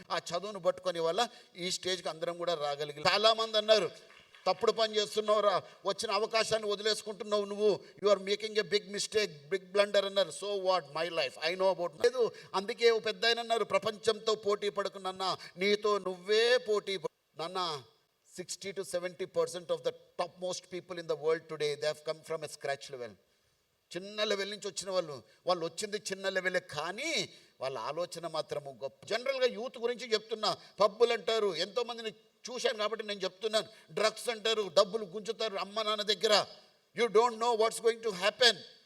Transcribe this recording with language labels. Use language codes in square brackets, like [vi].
[te] ఆ చదువును పట్టుకొని వల్ల ఈ స్టేజ్కి అందరం కూడా రాగలిగాం. చాలామంది అన్నారు, తప్పుడు పని చేస్తున్నావురా, వచ్చిన అవకాశాన్ని వదిలేసుకుంటున్నావు నువ్వు, [en] you are making a big mistake, big blunder [te] అన్నారు. [en] So what, my life, I know about. [te] లేదు, అందుకే ఓ పెద్ద ఆయన అన్నారు, ప్రపంచంతో పోటీ పడుకున్నా, నీతో నువ్వే పోటీ నాన్న. [en] 60 to 70% of the topmost people in the world today, they have come from a scratch level. [te] చిన్న లెవెల్ నుంచి వచ్చిన వాళ్ళు వచ్చింది చిన్న లెవెలే, కానీ వాళ్ళ ఆలోచన మాత్రము గొప్ప. జనరల్గా యూత్ గురించి చెప్తున్నా. పబ్బులు అంటారు, ఎంతోమందిని చూశాను కాబట్టి నేను చెప్తున్నాను. డ్రగ్స్ అంటారు, డబ్బులు గుంజుతారు అమ్మ నాన్న దగ్గర. [en] You don't know what's going to happen.